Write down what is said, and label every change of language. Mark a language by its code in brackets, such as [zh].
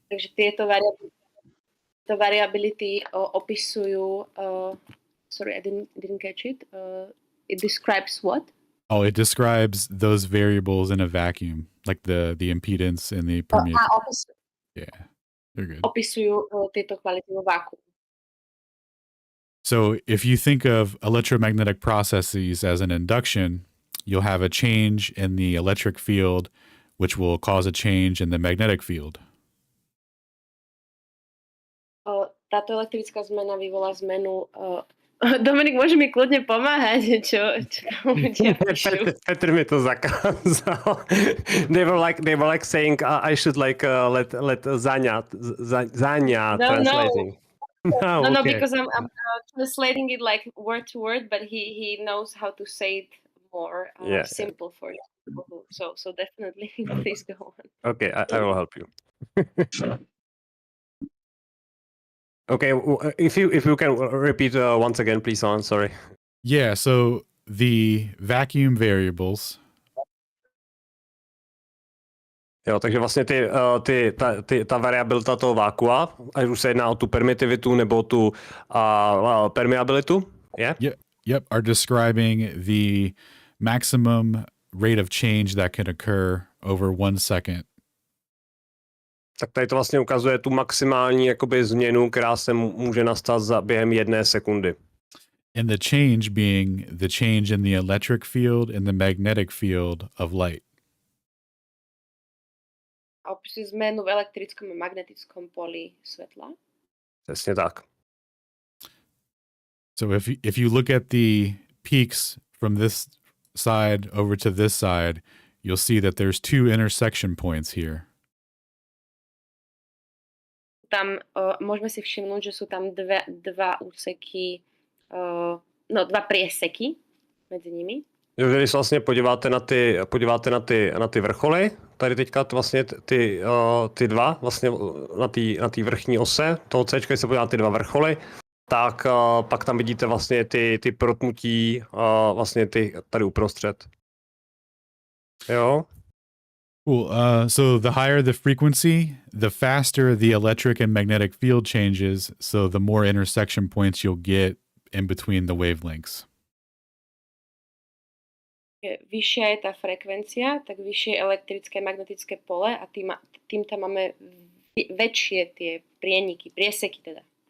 [sk] Takže tieto variably [en] the variability opisujú, sorry, I didn't catch it. It describes what? Oh, it describes those variables in a vacuum, like the impedance and the permeability. Yeah, they're good. [sk] Opisujú tieto kvality vo váku. [en] So if you think of electromagnetic processes as an induction, you'll have a change in the electric field, which will cause a change in the magnetic field. [sk] Táto elektrická zmena vyvolá zmenu. Dominik, môže mi kľudne pomáhať, čo ľudia píšu. Petr mi to zakázal. [en] They were like saying I should like let Zanya translating. No, Okay. because I'm translating it like word to word, but he knows how to say it more simple for you. So definitely, please go on. Okay, I will help you. Okay, if you can repeat once again, please. Sorry. Yeah, so the vacuum variables. [cs] Jo, takže vlastně ta variabilita toho vákua, ať už se jedná o tu permitivitu nebo tu permeabilitu, yeah? [en] Yep, are describing the maximum rate of change that can occur over 1 second. [cs] Tak tady to vlastně ukazuje tu maximální jakoby změnu, která se může nastat během 1 sekundy. [en] And the change being the change in the electric field and the magnetic field of light. [sk] A opisuje zmenu v elektrickom a magnetickom poli svetla. [cs] Přesně tak. [en] So if you look at the peaks from this side over to this side, you'll see that there's 2 intersection points here. [sk] Tam môžeme si všimnúť, že sú tam dva úseky, dva prieseky medzi nimi. [cs] Když se vlastně podíváte na ty vrcholy, tady teďka vlastně ty dva, vlastně na té vrchní ose toho C, když se podíváte ty dva vrcholy, tak pak tam vidíte vlastně ty protnutí vlastně tady uprostřed. Jo? [en] Cool. So the higher the frequency, the faster the electric and magnetic field changes, so the more intersection points you'll get in between the wavelengths. [sk] Vyššia je tá frekvencia, tak vyššie je elektrické a magnetické pole a tým tam máme väčšie tie prieniky, prieseky teda.